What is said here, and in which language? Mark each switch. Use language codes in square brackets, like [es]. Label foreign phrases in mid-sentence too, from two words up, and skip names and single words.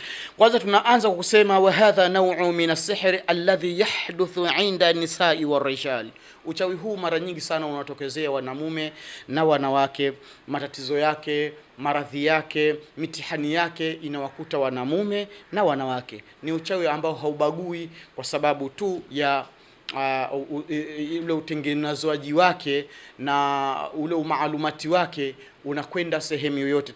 [sw] Kwanza tunaanza kwa kusema [ar] وهذا نوع من السحر الذي يحدث عند النساء والرجال. [sw] Uchawi huu mara nyingi sana unatokezea wanamume na wanawake. Matatizo yake, maradhi yake, mitihani yake inawakuta wanamume na wanawake. Ni uchawi ambao haubagui kwa sababu tu ya ule utengenezwaji wake na ule umaalumati wake unakwenda sehemu yoyote.